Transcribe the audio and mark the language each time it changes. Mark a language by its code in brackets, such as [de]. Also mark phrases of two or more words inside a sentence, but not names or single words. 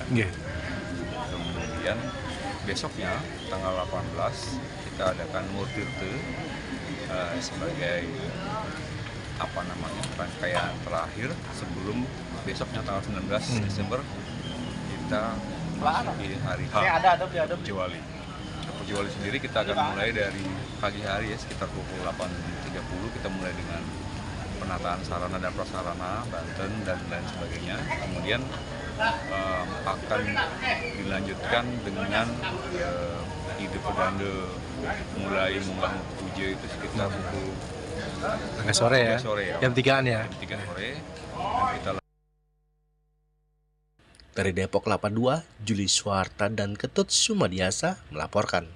[id] Kemudian besoknya tanggal 18 kita adakan Murtirte sebagai rangkaian terakhir sebelum besoknya tanggal 19 Desember kita memasuki hari H Pujawali. Pujawali sendiri kita akan mulai dari pagi hari ya, sekitar pukul 8.30 kita mulai dengan penataan sarana dan prasarana Banten dan lain sebagainya. Kemudian akan dilanjutkan dengan ide pedanda mulai munggah puja itu sekitar pukul Agak sore ya. Jam 3-an ya. Jam 3 sore. Dan kita Dari Depok 82, Juli Suharta dan Ketut Sumadiasa melaporkan.